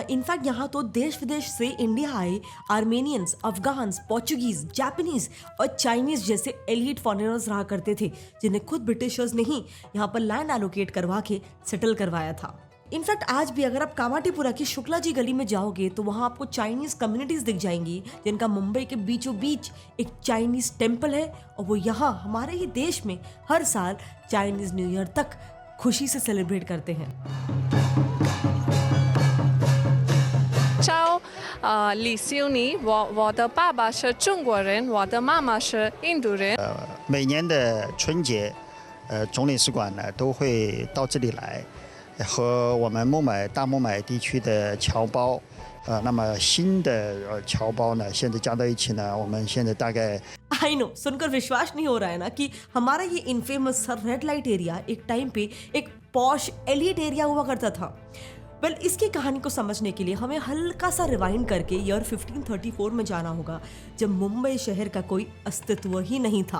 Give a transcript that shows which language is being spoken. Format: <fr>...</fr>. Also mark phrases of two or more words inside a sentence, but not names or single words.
<hi>इनफैक्ट यहाँ तो देश विदेश से इंडिया आए आर्मेनियंस, अफगान्स, पोर्चुगीज, जापानीज और चाइनीज जैसे</hi> <en>elite foreigners</en> <hi>रहा करते थे, जिन्हें खुद ब्रिटिशर्स ने ही यहाँ पर</hi> <en>land allocate</en> <hi>करवा के सेटल करवाया था। इनफैक्ट आज भी अगर आप कामाठीपुरा की शुक्ला जी गली में जाओगे तो वहाँ आपको</hi> <en>Chinese communities</en> <hi>दिख जाएंगी, जिनका मुंबई के बीचों बीच एक</hi> <en>Chinese temple</en> <hi>है, और वो यहाँ हमारे ही देश में हर साल चाइनीज न्यू ईयर तक खुशी से सेलिब्रेट करते हैं।</hi> <zh>招李修尼，我的爸爸是中国人，我的妈妈是印度人。每年的春节，总领事馆呢都会到这里来，和我们大孟买地区的侨胞，那么新的侨胞呢，现在加到一起呢，我们现在大概</zh> <en>I know,</en> <hi>सुनकर विश्वास नहीं हो रहा है ना कि हमारा ये</hi> <en>infamous red light area</en> <hi>एक टाइम पे एक</hi> <en>posh elite area</en> <hi>हुआ करता था। वेल, इसकी कहानी को समझने के लिए हमें हल्का सा रिवाइंड करके ईयर 1534 में जाना होगा, जब मुंबई शहर का कोई अस्तित्व ही नहीं था।</hi>